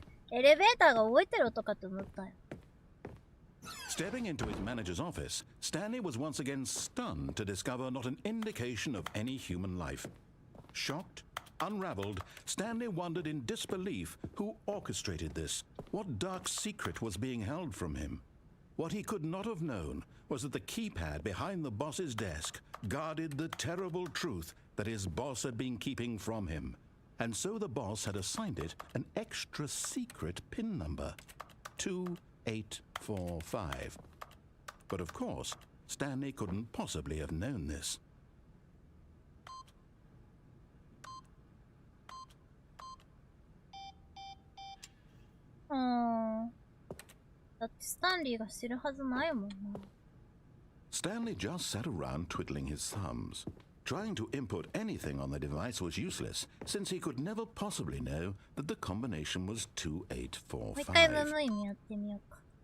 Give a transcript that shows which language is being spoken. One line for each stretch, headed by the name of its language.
Japanese: エレベーターが動いてる音かと思ったよ。
English: Stepping into his manager's office, Stanley was once again stunned to discover not an indication of any human life. Shocked, unraveled, Stanley wondered in disbelief who orchestrated this, what dark secret was being held from him. What he could not have known was that the keypad behind the boss's desk guarded the terrible truth that his boss had been keeping from him. And so the boss had assigned it an extra secret PIN number, 2845. But of course, Stanley couldn't possibly have known this. Oh.
Japanese: だってスタンリーが知るはずないもんな。
English: Stanley just sat around twiddling his thumbs. Trying to input anything on the device was useless, since he could never possibly know that the combination was 2845.
Japanese: もう一回むむいみやってみようか。